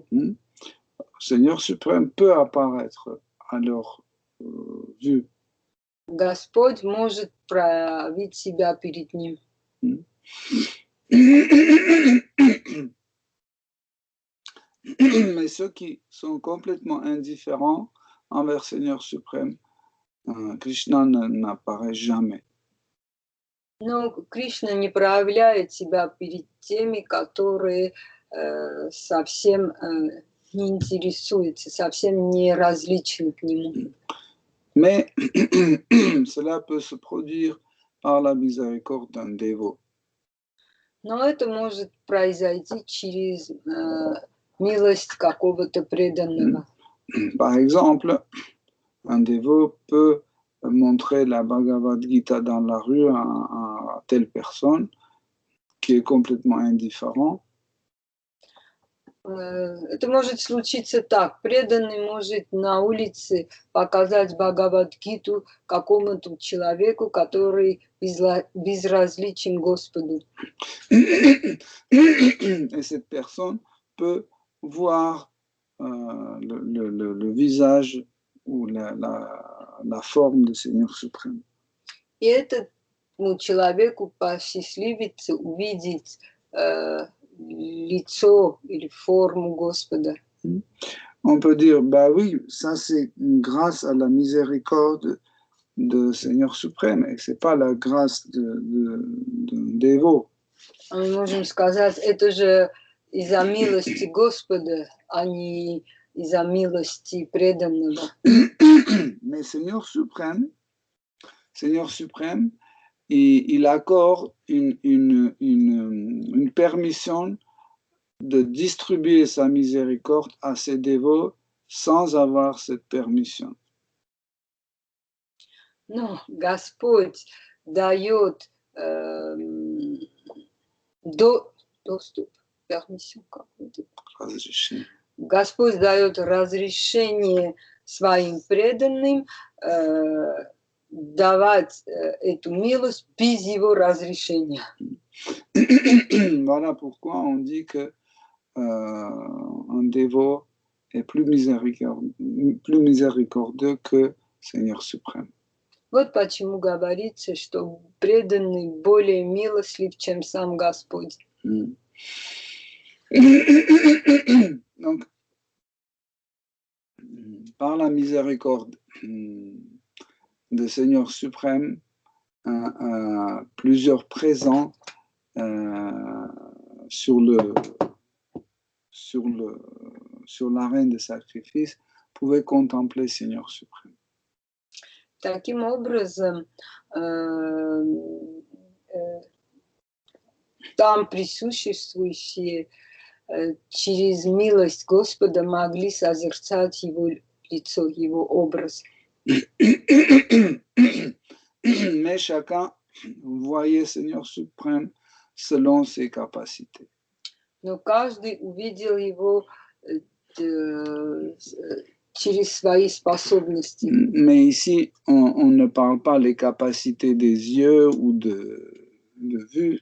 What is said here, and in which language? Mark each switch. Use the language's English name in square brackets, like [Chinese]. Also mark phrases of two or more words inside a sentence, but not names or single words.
[French] Seigneur suprême peut apparaître à leur vue. [Russian] Господь может проявить себя перед ним. [French] Mais ceux qui sont complètement indifférents envers Seigneur suprême, Krishna n'apparaît jamais. [Russian] Но Кришна не проявляет себя перед теми, которые совсем не интересуются, совсем не различны к нему. [French] Mais cela peut se produire par la miséricorde d'un dévot. [Russian] Но это может произойти через милость какого-то преданного. [French] Par exemple, un dévot peut montrer la Bhagavad Gita dans la rue à telle personne qui est complètement indifférent. [Russian] Это может случиться так. Преданный может на улице показать Бхагавад-гиту какому-то человеку, который безразличен Господу. [French] Et cette personne peut voir le visage ou la forme du Seigneur suprême. [Russian] И этому человеку посчастливится увидеть лицо или форму Господа. [French] On peut dire, bah oui, ça c'est grâce à la miséricorde de Seigneur suprême, et c'est pas la grâce d'un dévot. [Russian] Мы можем сказать, это же из-за милости Господа, а не из-за милости преданного. [French] Mais Seigneur suprême, il accorde une permission de distribuer sa miséricorde à ses dévots sans avoir cette permission. [Russian] Но Господь дает доступ, permission какой-то. Господь дает разрешение своим преданным давать эту милость без его разрешения. [French] Voilà pourquoi on dit que un dévot est plus miséricordieux que Seigneur suprême. [Russian] Вот почему говорится, что преданный более милостлив, чем сам Господь. [French] Donc, par la miséricorde de Seigneur suprême, plusieurs présents sur l'arène de sacrifice pouvaient contempler Seigneur suprême. [Russian] Таким образом, там присутствующие через милость Господа могли созерцать его лицо, его образ. [French] Mais chacun voyait Seigneur suprême selon ses capacités. [Russian] Но каждый увидел его через свои способности. [French] Mais ici, on ne parle pas les capacités des yeux ou de vue.